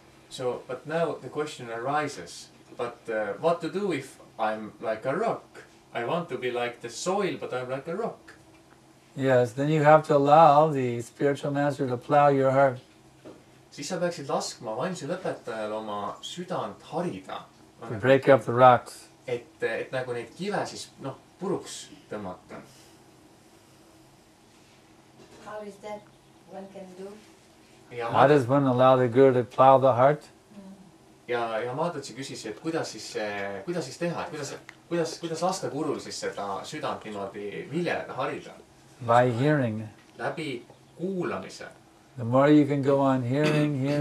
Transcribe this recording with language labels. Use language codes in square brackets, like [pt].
[en] So, but now the question arises, but what to do if I'm like a rock? I want to be like the soil, but I'm like a rock. Yes, then you have to allow the spiritual master to plow your heart. [et] Siis sa peaksid laskma vaimsel õpetajal oma südant harida. [en] To break up the rocks. [et] Et nagu neid kive siis puruks tõmmata. [en] How is that one can do? How does one allow the guru to plow the heart? [et] Ja Madotsi küsis, et kuidas siis teha, kuidas lasta gurul siis seda südant niimoodi viljeleda, harida? [en] By hearing. [et] Läbi kuulamise. [en] The more you can go on hearing.